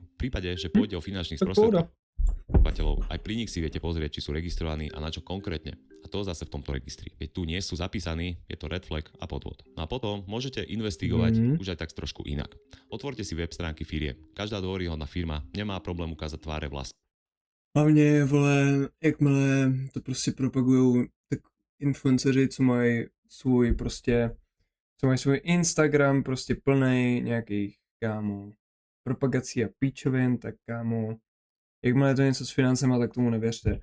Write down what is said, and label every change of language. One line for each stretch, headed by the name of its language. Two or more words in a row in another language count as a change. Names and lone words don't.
Slovak: V prípade, že pôjde o finančných sprostredkovateľov, aj pri nich si viete pozrieť, či sú registrovaní a na čo konkrétne. A to zase v tomto registri. Keď tu nie sú zapísaní, je to
English: red flag
Slovak: a podvod. No a potom môžete investigovať už aj tak trošku inak. Otvorte si web stránky firiem. Každá dôveryhodná firma nemá problém ukázať tváre vlastní.
Czech: Hlavně, vole, jakmile to prostě propagujou, tak influenceři, co mají svůj Instagram prostě plnej nějakých, kámo, propagací a píčovin, tak kámo, jakmile je to něco s financema, tak tomu nevěřte.